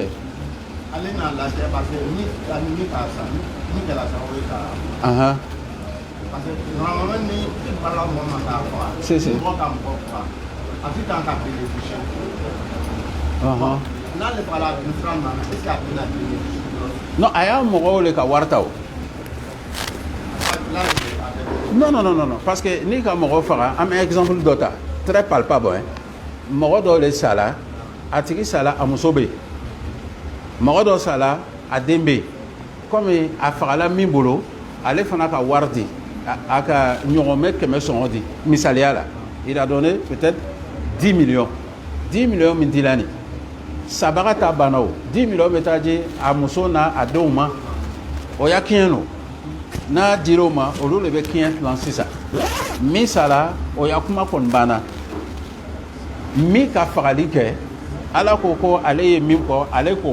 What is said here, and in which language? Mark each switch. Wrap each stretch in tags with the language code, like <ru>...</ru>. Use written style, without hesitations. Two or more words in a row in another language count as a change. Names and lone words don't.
<bm>Ale n'a lajɛ parce que ni k'a san ni kɛra sababu ye ka. Parce que normalement ni i balala mɔgɔ ma k'a faga. Mɔgɔ ka mɔgɔ faga a ti kan ka bénéficier. n'ale fagala misra ma</bm> <fr>est ce que</fr> <bm>a bɛna kelen non a y'a mɔgɔw le ka wari ta o non parce que n'i ka mɔgɔ faga an bɛ exemple dɔ ta</bm> <fr>très palpable hein</fr> <bm>mɔgɔ dɔ le sala a tigi sala a muso bɛ yen mɔgɔ dɔ sala a den bɛ yen komi a fagala min bolo ale fana ka wari di a ka ɲɔgɔnmɛ 100 sɔngɔ di misaliya la</bm> <fr>il a donné peut-être 10 millions 10 millions</fr> <bm>min dila nin sabaga ta banna o 10 millions bɛ taa di a muso n'a a denw ma o y'a kɛɲɛ no n'a dir'o ma olu de bɛ kɛɲɛ dilan sisan min sara o y'a kuma kɔni banna min ka fagali kɛ ala ko ko ale ye min kɔ ale k'o</bm>